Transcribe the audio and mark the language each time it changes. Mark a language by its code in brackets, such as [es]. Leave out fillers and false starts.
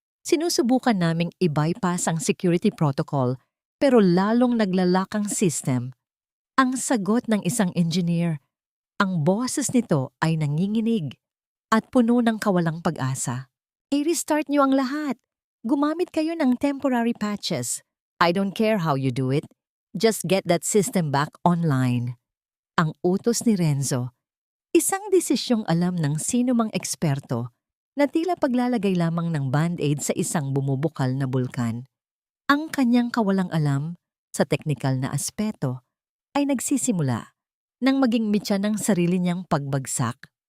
[tl] Sinusubukan naming i-bypass ang security protocol pero lalong naglalak ang system. Ang sagot ng isang engineer, ang boses nito ay nanginginig at puno ng kawalang pag-asa. I-restart niyo ang lahat. Gumamit kayo ng [en] temporary patches. I don't care how you do it. Just get that system back online. [tl] Ang utos ni Renzo, isang desisyong alam ng sino mang eksperto na tila paglalagay lamang ng band-aid sa isang bumubukal na bulkan. Ang kanyang kawalang alam sa teknikal na aspeto ay nagsisimula nang maging mitya ng sarili niyang pagbagsak.